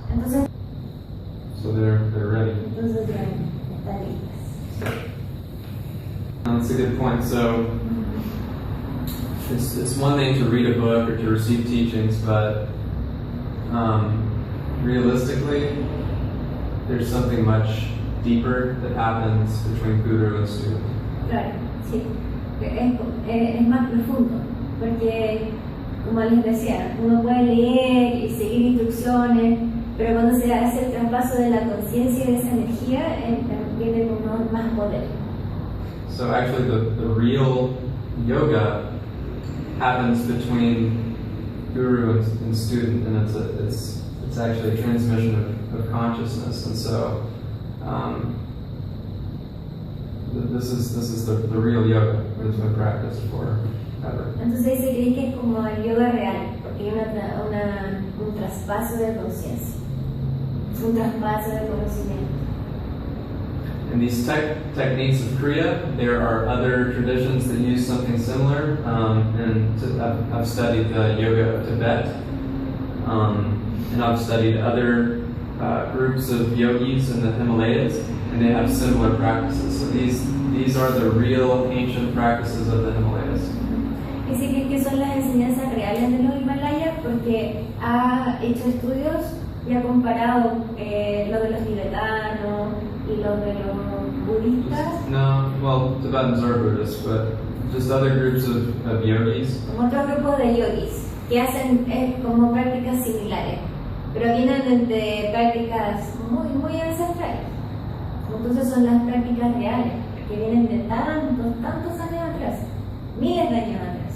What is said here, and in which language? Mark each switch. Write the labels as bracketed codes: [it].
[es] Entonces, [en] So they're ready. [es] entonces ya están listas. [en] That's a good point. So it's one thing to read a book or to receive teachings, but realistically, there's something much deeper that happens between guru and student. [es] Claro, sí. Es más profundo, porque como les decía, uno puede leer y seguir instrucciones, pero cuando se hace el traspaso de la conciencia y de esa energía, viene con más poder. [en] So actually, the real yoga happens between guru and student, and it's actually a transmission of consciousness. And so this is the real yoga that has been practiced forever. [es] Entonces se cree que es como el yoga real, porque hay un traspaso de conciencia, un traspaso de conocimiento. [en] In these techniques of Kriya, there are other traditions that use something similar. I've studied the yoga of Tibet, and I've studied other groups of yogis in the Himalayas, and they have similar practices. So these are the real ancient practices of the Himalayas. [es] Dice que son las enseñanzas reales de los Himalayas porque ha hecho estudios y ha comparado lo de los tibetanos y lo de los budistas. [en] No, well, Tibetans are Buddhists, but just other groups of yogis. [es] Como otro grupo de yogis que hacen como prácticas similares, pero vienen de prácticas muy ancestrales. Entonces son las prácticas reales, que vienen de tantos años atrás, miles de años atrás.